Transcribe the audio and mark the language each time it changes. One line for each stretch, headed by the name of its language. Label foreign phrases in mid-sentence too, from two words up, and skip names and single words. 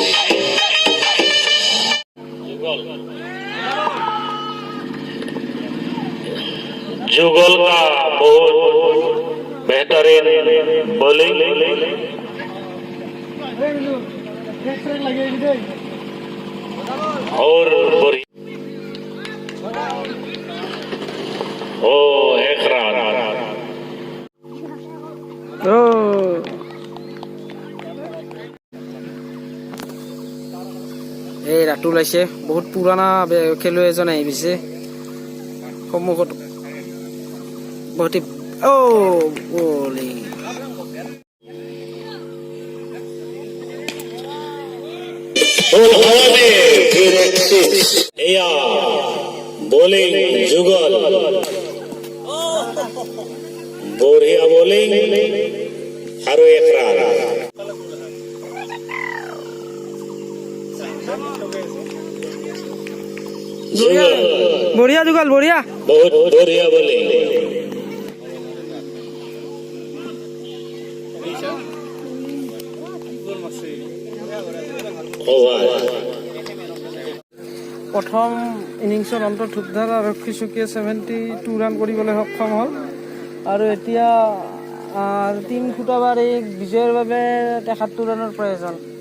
Hindi: जुगल का बहुत बेहतरीन बॉलिंग, और ओ 1 रन।
Assamese: এই ৰাতুল আহিছে, বহুত পুৰণা খেলুৱৈ এজন আহি পিছে সন্মুখত। বহুত বলিং,
Hindi: फिर एक 6। या बॉलिंग जुगल, बढ़िया बॉलिंग, और 1 रन। बढ़िया जुगल, बढ़िया। बहुत बढ़िया बॉलिंग।
Assamese: প্ৰথম ইনিংছৰ অন্তত ধূপধাৰা আৰক্ষী চকীয়ে 72 ৰান কৰিবলৈ সক্ষম হ'ল, আৰু এতিয়া টিম খুটাবাৰীক বিজয়ৰ বাবে 73 ৰানৰ প্ৰয়োজন।